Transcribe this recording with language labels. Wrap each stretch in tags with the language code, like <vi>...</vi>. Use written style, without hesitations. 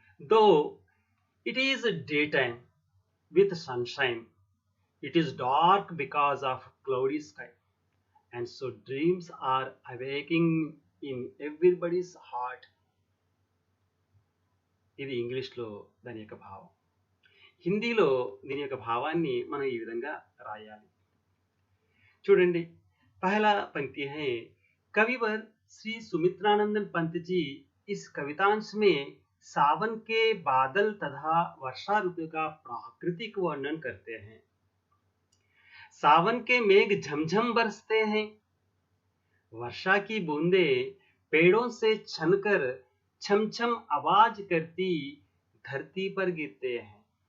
<en>Though it is daytime with sunshine, it is dark because of cloudy sky, and so dreams are awaking in everybody's heart.</en> <te>ఇది ఇంగ్లీష్లో దాని యొక్క భావం. హిందీలో దీని యొక్క భావాన్ని మనం ఈ విధంగా రాయాలి. చూడండి,</te> <hi>पहला पंक्ति है, कविवर श्री सुमित्रानंदन पंत जी इस कवितांश में सावन के बादल तथा वर्षा ऋतु का प्राकृतिक वर्णन करते हैं. सावन के मेघ झमझम बरसते हैं, वर्षा की बूंदें पेड़ों से छनकर छमछम आवाज करती धरती पर गिरते हैं.</hi>